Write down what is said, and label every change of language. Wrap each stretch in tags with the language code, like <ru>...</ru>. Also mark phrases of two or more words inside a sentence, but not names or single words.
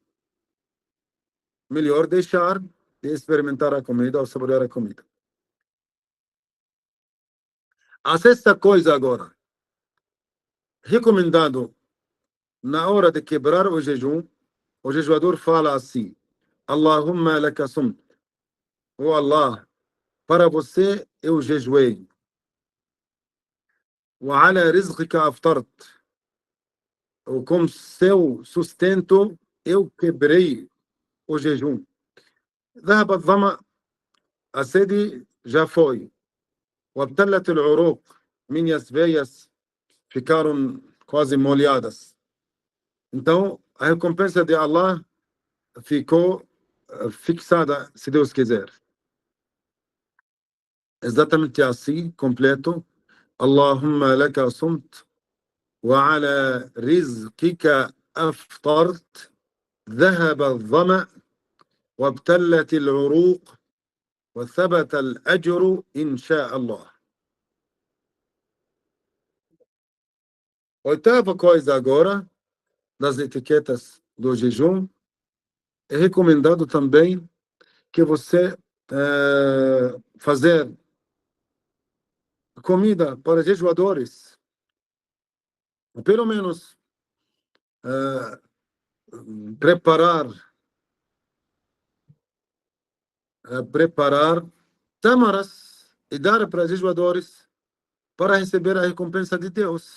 <pt>Melhor deixar de experimentar a comida ou saborear a comida. A sexta coisa agora. Recomendado, na hora de quebrar o jejum, o jejuador fala assim:</pt> <ar>اللهم لك صمت.</ar> <pt>Oh Allah, para você eu jejuei.</pt> <ar>وعلى رزقك أفطرت.</ar> <pt>Ou com seu sustento eu quebrei o jejum.</pt> <ar>ذهب الظمأ,</ar> <pt>a sede já foi.</pt> <ar>وابتلت العروق,</ar> <pt>minhas veias ficaram quase molhadas. Então, a recompensa de Allah ficou fixada, se Deus quiser. Exatamente assim, completo.</pt> <ar>اللهم لك صمت وعلى رزقك أفطرت ذهب الظمأ وابتلت العروق وثبت الأجر إن شاء الله.</ar> <pt>Oitava coisa agora, das etiquetas do jejum, é recomendado também que você fazer comida para jejuadores, pelo menos preparar tâmaras e dar para jejuadores para receber a recompensa de Deus.</pt>